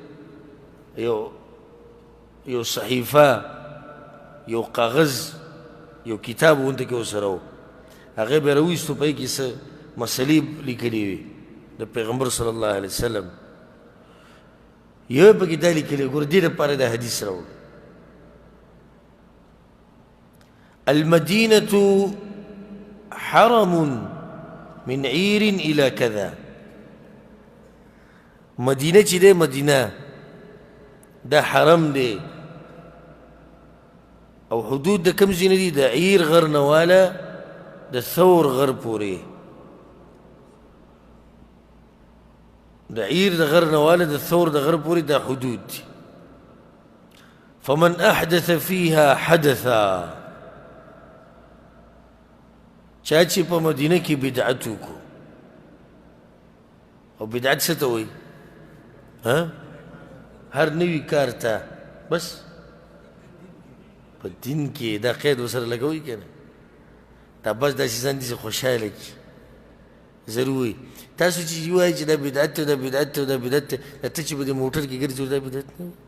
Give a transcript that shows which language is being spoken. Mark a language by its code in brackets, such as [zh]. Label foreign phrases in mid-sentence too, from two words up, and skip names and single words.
[ps] یو صحیفه یو کاغذ یو کتاب غونته کې ورسره و هغې به یې راویستو په هغې کې څه مسلې لیکلې وي د پیغمبر [ar] صلی الله علیه وسلم [ps] یو پکې دا لیکلې ګوره دې دپاره دا حدیث راوړ [ar] المدینة حرم من عیر الى کذا [ps] مدینه چې دی مدینه دا حرم دی او حدود د کم ځینې دي د عیر غر نه واله د ثور غر پورې د عیر د غر نه واله د ثور د غر پورې دا حدود دي [ar] فمن احدث فيها حدثا [ps] چا چې په مدینه کې بدعت وکړو او بدعت څه ته وایي هر نوي کار ته بس په دین کې دا قید ورسره لګوي که نه دا بس داسې ځان داسې خوشحاله کړي ضرور وایي تاسو چې وایي چې دا بدعت دی دا بدعت دی دا بدعت دی دا ته چې په دې موټر کې ګرځې دا بدعت نه